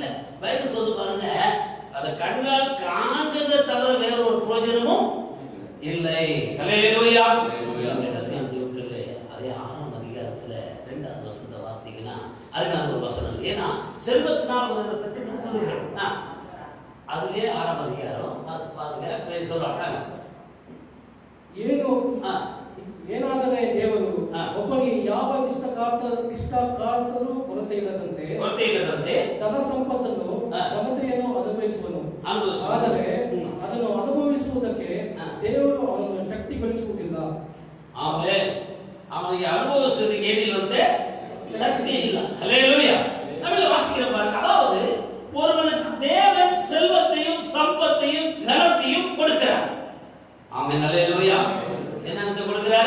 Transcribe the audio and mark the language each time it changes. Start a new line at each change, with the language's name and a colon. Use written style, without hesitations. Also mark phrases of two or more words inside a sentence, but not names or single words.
Tamil: பைபிள் சொல்லு பாருங்க, அதை கண்ணால் காண்கிறத தவிர வேற ஒரு பிரயோஜனமும் இல்லை. ஹல்லேலூயா. அதே 6ஆம் அதிகாரத்துல 2வது வசனத்தை வாசித்தீங்கன்னா அருமையான ஒரு வசனம். ஏன்னா செல்வத்தினால் பெற்று சொல்லுகிறேன். அதுவே 6ஆம் அதிகாரம் பார்த்து பாருங்க. சொல்றாங்க,
Kannada: ಏನು ಏನಾದರೆ ದೇವರು ಒಬ್ಬನಿಗೆ ಯಾವ ಇಷ್ಟಕಾರ್ತರೂ ಕೊರತೆ ಇಲ್ಲದಂತೆ ತನ್ನ ಸಂಪತ್ತನ್ನು ಘನತೆಯನ್ನು ಅನುಭವಿಸುವನು. ಆದರೆ ಅದನ್ನು ಅನುಭವಿಸುವುದಕ್ಕೆ ದೇವರು ಅವನನ್ನು ಶಕ್ತಿಗೊಳಿಸುವುದಿಲ್ಲ.
Tamil: ஆமென். அவனுக்கு அனுபவிச்சதுக்கு ஏனில்லை, சக்தி இல்லை. ஹல்லேலூயா. நம்ம வாசிக்கிற பாருங்க, அதாவது ஒருவனுக்கு தேவன் செல்வத்தையும் சம்பத்தையும் கனத்தையும் கொடுக்கிறார். ஆமென். ஹல்லேலூயா. என்னன்னு கொடுக்கிறாரு?